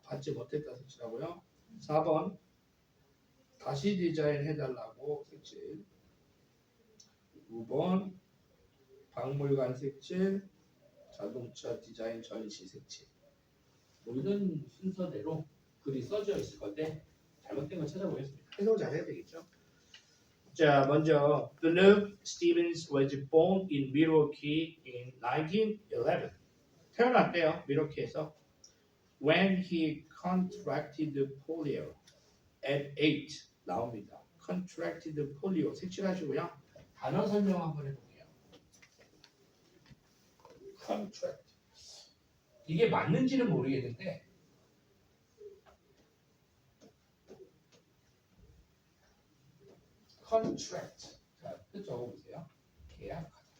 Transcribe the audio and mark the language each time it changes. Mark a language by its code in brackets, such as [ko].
[ko] 받지 못했다 색칠하고요. 4번 다시 디자인 해달라고 색칠. 5번 박물관 색칠. 자동차 디자인 전시 색칠. 뭐 이런 순서대로 글이 써져 있을 건데 잘못된 거 찾아보겠습니다. 해석 잘 해야 되겠죠. [en] 자, 먼저 Luke Stevens was born in Milwaukee in 1911. [ko] 태어났대요. 밀워키에서. [en] When he contracted polio at 8 나옵니다. contracted polio 색칠하시고요. [ko] 단어 설명 한번 해볼게요. contract 이게 맞는지는 모르겠는데 contract 자, 뜻 적어보세요. 계약하다.